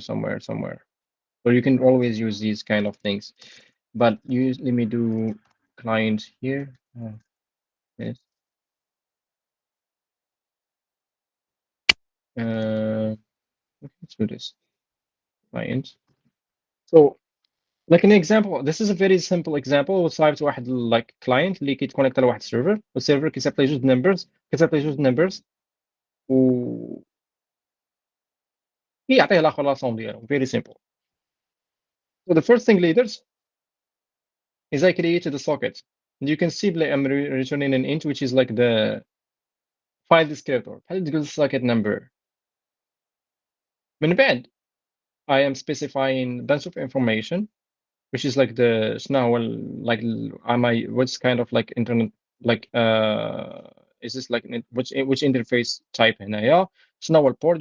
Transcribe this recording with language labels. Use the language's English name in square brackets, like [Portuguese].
[English] So you can always use these kind of things, but let me do client here. Yes. Let's do this client. So like an example, this is a very simple example. [Arabic] وصايبت واحد like client اللي كيتكونيكت على واحد server والسيرفر كيسابلاي جوج numbers و يعطيه الاخر لاصون ديالو. [English] Very simple. So the first thing leaders is I created a socket. And you can see I'm returning an int which is like the file descriptor. [Arabic] بحال تقول [English] socket number. من بعد I am specifying a bunch of information which is like the شنو هو like am I what's kind of like internet like is this like which interface type [Arabic] هنايا شنو هو [English] port.